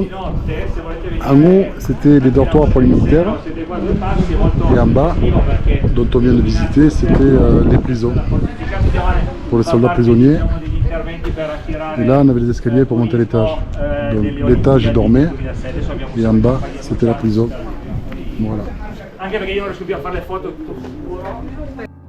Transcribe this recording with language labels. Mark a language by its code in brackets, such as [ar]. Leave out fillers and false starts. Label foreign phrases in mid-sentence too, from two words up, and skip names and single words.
[fr] en haut, c'était les dortoirs pour les militaires, et en bas, dont on vient de visiter, c'était les prisons, pour les soldats prisonniers. Et là, on avait les escaliers pour monter l'étage. Donc l'étage, ils dormaient, et en bas, c'était la prison. Voilà. [it] Anche perché io non riesco più a fare le foto tutto scuro.